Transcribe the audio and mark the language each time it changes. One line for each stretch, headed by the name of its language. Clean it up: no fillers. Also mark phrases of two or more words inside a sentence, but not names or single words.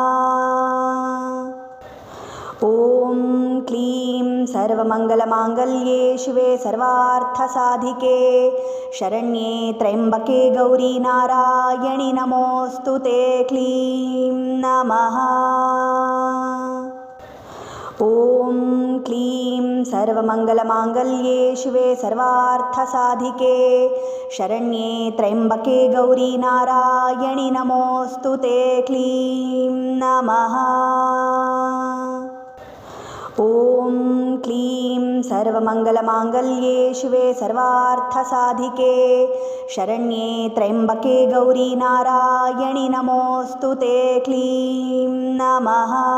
Sanskrit: ಓಂ ಕ್ಲೀಂ ಸರ್ವಮಂಗಲಮಾಂಗಲ್ಯೆ ಶಿವೆ ಸರ್ವಾರ್ಥಸಾಧಿಕೆ ಶರಣ್ಯೆ ತ್ರ್ಯಂಬಕೆ ಗೌರಿ ನಾರಾಯಣಿ ನಮೋಸ್ತುತೆ. ಕ್ಲೀಂ ನಮಃ. ॐ क्लीं सर्वमङ्गलमाङ्गल्ये शिवे सर्वार्थसाधिके शरण्ये त्र्यम्बके गौरी नारायणि नमोऽस्तु ते क्लीं नमः। ॐ क्लीं सर्वमङ्गलमाङ्गल्ये शिवे सर्वार्थसाधिके शरण्ये त्र्यम्बके गौरी नारायणि नमोऽस्तु ते क्लीं नमः।